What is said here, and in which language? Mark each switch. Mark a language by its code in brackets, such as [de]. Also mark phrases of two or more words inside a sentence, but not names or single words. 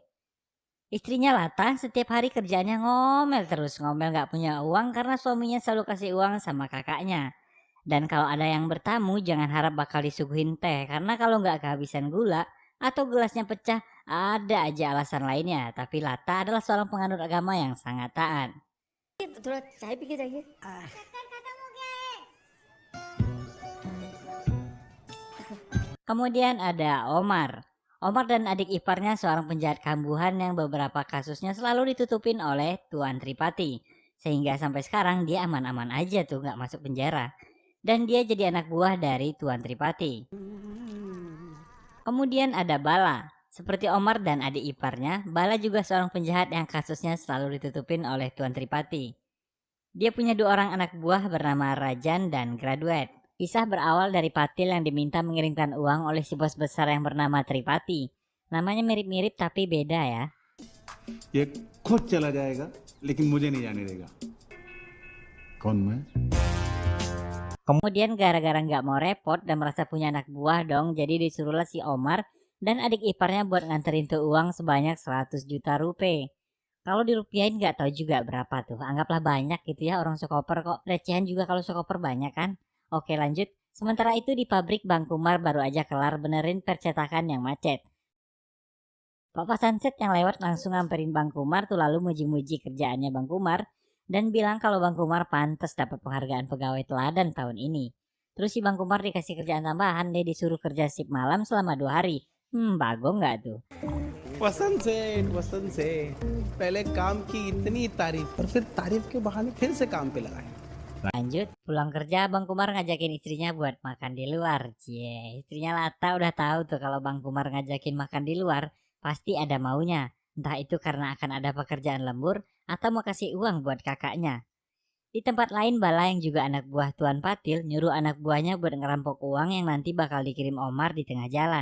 [id] Istrinya Lata setiap hari kerjaannya ngomel terus, ngomel gak punya uang karena suaminya selalu kasih uang sama kakaknya. Dan kalau ada yang bertamu jangan harap bakal disuguhin teh karena kalau nggak kehabisan gula atau gelasnya pecah ada aja alasan lainnya. Tapi Lata adalah seorang penganut agama yang sangat taat. [hi] थोड़ा चाय पी के जाइए। [id] Kemudian ada Omar. Omar dan adik iparnya seorang penjahat kambuhan yang beberapa kasusnya selalu ditutupin oleh Tuan Tripati. Sehingga sampai sekarang dia aman-aman aja tuh nggak masuk penjara. Dan dia jadi anak buah dari Tuan Tripati. Kemudian ada Bala. Seperti Omar dan adik iparnya, Bala juga seorang penjahat yang kasusnya selalu ditutupin oleh Tuan Tripati. Dia punya dua orang anak buah bernama Rajan dan Graduate. Kisah berawal dari Patil yang diminta mengirimkan uang oleh si bos besar yang bernama Tripati. Namanya mirip-mirip tapi beda ya. [hi] ये खुद चला जाएगा लेकिन मुझे नहीं जाने देगा कौन मैं [id] Kemudian gara-gara nggak mau repot dan merasa punya anak buah dong, jadi disuruhlah si Omar dan adik iparnya buat nganterin tuh uang sebanyak 100 juta rupiah. Kalau dirupiahin nggak tahu juga berapa tuh. Anggaplah banyak gitu ya, orang sekoper kok. Recehan juga kalau sekoper banyak kan. Oke lanjut. Sementara itu di pabrik Bang Kumar baru aja kelar benerin percetakan yang macet. Papa Sunset yang lewat langsung ngamperin Bang Kumar tuh lalu muji-muji kerjaannya Bang Kumar dan bilang kalau Bang Kumar pantas dapat penghargaan pegawai teladan tahun ini. Terus si Bang Kumar dikasih kerjaan tambahan, dia disuruh kerja shift malam selama 2 hari. Bagong nggak tuh? [hi] वसंत से पहले काम की इतनी तारीफ और फिर तारीफ के बहाने फिर से काम पे लगाए। [id] Lanjut, pulang kerja Bang Kumar ngajakin istrinya buat makan di luar. Cie, istrinya Lata udah tahu tuh kalau Bang Kumar ngajakin makan di luar, pasti ada maunya. Entah itu karena akan ada pekerjaan lembur atau mau kasih uang buat kakaknya. Di tempat lain Bala yang juga anak buah Tuan Patil nyuruh anak buahnya buat ngerampok uang yang nanti bakal dikirim Omar di tengah jalan.